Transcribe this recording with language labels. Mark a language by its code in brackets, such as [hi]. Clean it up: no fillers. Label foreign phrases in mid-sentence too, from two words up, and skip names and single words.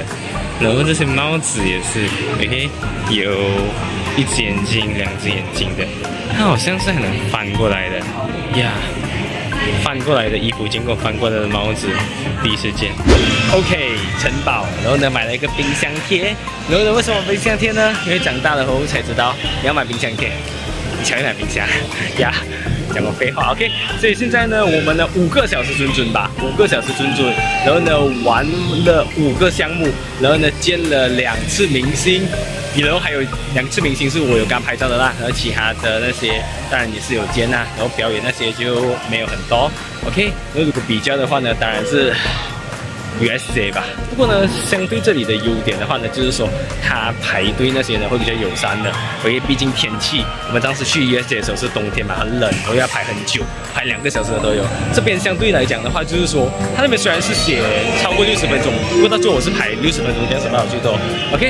[zh] 然後這些帽子也是 ，OK， 有一隻眼睛、兩隻眼睛的，它好像是還能翻過來的呀。翻過來的衣服，經過翻過來的帽子，第一次見。OK， 城堡，然後呢買了一個冰箱貼，然後呢為什麼冰箱貼呢？因為長大了後才知道你要買冰箱貼，你才會買冰箱呀。講過廢話 ，OK， 所以現在呢，我們的5個小時準吧，5個小時準，然後呢玩了5個項目，然後呢見了2次明星，然後還有2次明星是我有跟他拍照的啦，然後其他的那些當然也是有見啦，然後表演那些就沒有很多 ，OK， 那如果比較的話呢，當然是 USJ 吧。不過呢，相對這裡的優點的話呢，就是說它排隊那些呢會比較友善的，因為畢竟天氣，我們當時去 USJ 的時候是冬天嘛，很冷，然後要排很久，排2個小時的都有。這邊相對來講的話，就是說它那邊雖然是寫超過60分鐘，不過到最後我是排60分鐘這樣子吧，最多 OK。